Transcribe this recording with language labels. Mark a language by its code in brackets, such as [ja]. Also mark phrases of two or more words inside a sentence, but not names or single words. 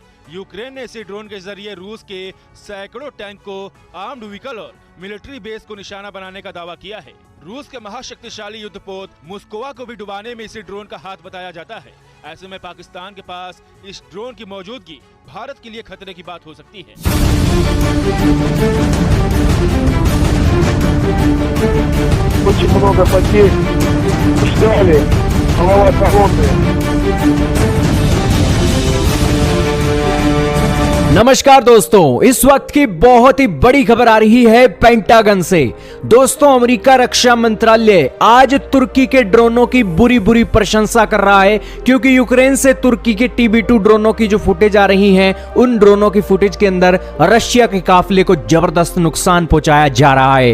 [hi] यूक्रेन ने इसी ड्रोन के जरिए रूस के सैकड़ों टैंक को, [en] armed vehicle [hi] और [en] military base [hi] को निशाना बनाने का दावा किया है। रूस के महाशक्तिशाली युद्धपोत मॉस्कोवा को भी डुबाने में इसी ड्रोन का हाथ बताया जाता है। ऐसे में पाकिस्तान के पास इस ड्रोन की मौजूदगी भारत के लिए खतरे की बात हो सकती है। [ru] Очень много потерь, ждали, голова холодная. [hi] नमस्कार दोस्तों, इस वक्त की बहुत ही बड़ी खबर आ रही है पेंटागन से। दोस्तों, अमेरिका रक्षा मंत्रालय आज तुर्की के ड्रोनों की बुरी बुरी प्रशंसा कर रहा है, क्योंकि यूक्रेन से तुर्की के TB2 ड्रोनों की जो फुटेज आ रही हैं, उन ड्रोनों की फुटेज के अंदर रशिया के काफिले को जबरदस्त नुकसान पहुंचाया जा रहा है।